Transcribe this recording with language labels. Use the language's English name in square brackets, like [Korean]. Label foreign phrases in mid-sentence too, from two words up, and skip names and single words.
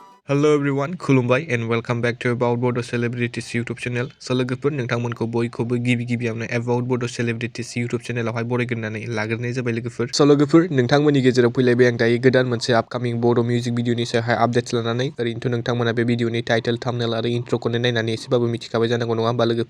[English] Hello everyone, खुलुमबाय and welcome back to About Bodo Celebrities YouTube channel. [Bodo] लोगोफोर नोंथांमोनखौ बयखौबो गिबियावनो About Bodo Celebrities YouTube channelआवहाय बरायग्रोनानै लाग्रोनाय जाबाय लोगोफोर। लोगोफोर नोंथांमोननि गेजेराव फैलायबाय आं दायो गोदान मोनसे आपकामिं बड' मिउजिक भिडिअनि सायावहाय आपडेट्स लानानै। ओरैनोथ' नोंथांमोना बे भिडिअनि टाइटेल थाम्बनेल आरो इन्ट्र'खौनो नायनानै एसेबाबो मिथिखाबाय जानांगौ नङा होमबा लोगोफोर।